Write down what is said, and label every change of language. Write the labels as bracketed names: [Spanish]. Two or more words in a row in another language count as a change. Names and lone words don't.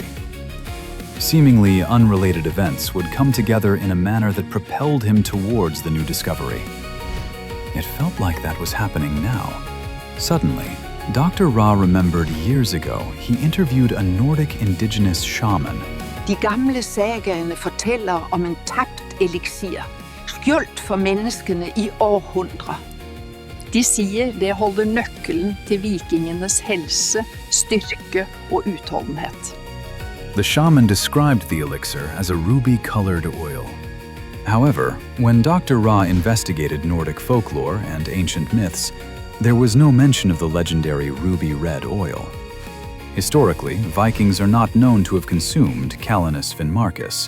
[English] Seemingly unrelated events would come together in a manner that propelled him towards the new discovery. It felt like that was happening now. Suddenly, Dr. Ra remembered years ago he interviewed a Nordic indigenous shaman. [Norwegian] De gamle sagaene fortæller om en tabt eliksir, skjult for menneskene i århundrer. De sier det holder nøkkelen til vikingenes helse, styrke og utholdenhet. [English] The shaman described the elixir as a ruby-colored oil. However, when Dr. Ra investigated Nordic folklore and ancient myths, there was no mention of the legendary ruby red oil. Historically, Vikings are not known to have consumed Calanus finmarchicus.